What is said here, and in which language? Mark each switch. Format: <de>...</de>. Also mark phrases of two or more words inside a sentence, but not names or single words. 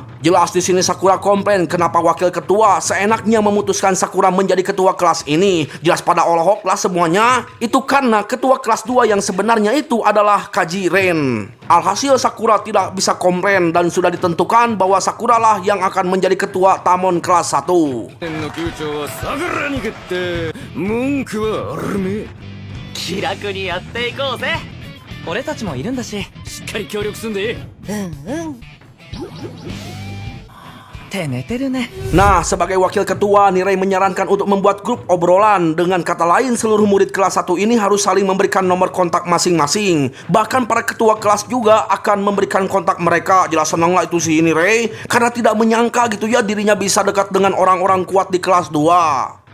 <id>Jelas di sini Sakura komplain kenapa wakil ketua seenaknya memutuskan Sakura menjadi ketua kelas ini. Jelas pada olahok lah semuanya. Itu karena ketua kelas 2 yang sebenarnya itu adalah Kaji Ren. Alhasil Sakura tidak bisa komplain dan sudah ditentukan bahwa Sakura lah yang akan menjadi ketua Tamon kelas 1.</id> <ja>文句はあるめ。気楽にやっていこうぜ。俺たちもいるんだし、しっかり協力すんで。って寝てるね。</ja> <id>Nah, sebagai wakil ketua, Nirei menyarankan untuk membuat grup obrolan. Dengan kata lain, seluruh murid kelas 1 ini harus saling memberikan nomor kontak masing-masing. Bahkan para ketua kelas juga akan memberikan kontak mereka. Jelas senang lah itu si Nirei, karena tidak menyangka gitu ya dirinya bisa dekat dengan orang-orang kuat di kelas 2.</id>